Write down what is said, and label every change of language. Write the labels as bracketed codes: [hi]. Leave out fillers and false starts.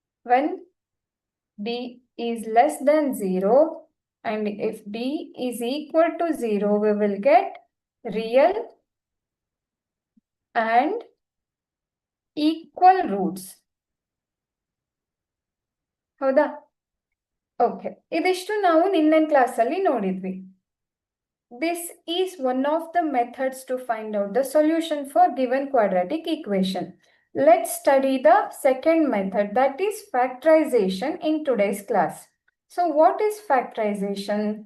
[en] When d is less than 0 and if d is equal to 0, we will get real and equal roots. [kn] ಹೌದಾ? Okay, ಇದಿಷ್ಟು ನಾವು ನಿನ್ನೆ ಕ್ಲಾಸಲ್ಲಿ ನೋಡಿದ್ವಿ. [en] This is one of the methods to find out the solution for given quadratic equation. Let's study the second method, that is factorization, in today's class. So what is factorization?